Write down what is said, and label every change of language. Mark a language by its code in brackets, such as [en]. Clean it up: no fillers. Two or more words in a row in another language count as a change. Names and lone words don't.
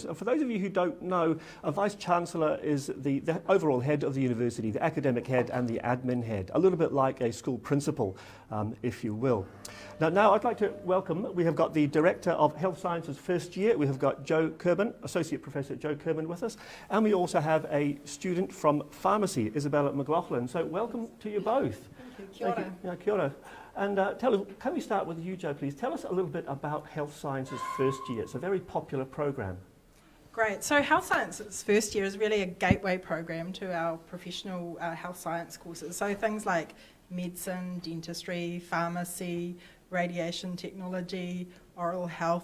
[en] For those of you who don't know, a Vice-Chancellor is the overall head of the university, the academic head and the admin head, a little bit like a school principal, if you will. Now I'd like to welcome, we have got the Director of Health Sciences first year, we have got Joe Kerban, Associate Professor Joe Kerban with us, and we also have a student from pharmacy, Isabella McLaughlin. So welcome to you both. Thank you. [mi] Kia ora. Yeah, kia ora. [en] And can we start with you, Joe, please? Tell us a little bit about Health Sciences first year. It's a very popular program. Great. So Health Sciences first year is really a gateway program to our professional health science courses. So things like medicine, dentistry, pharmacy, radiation technology, oral health.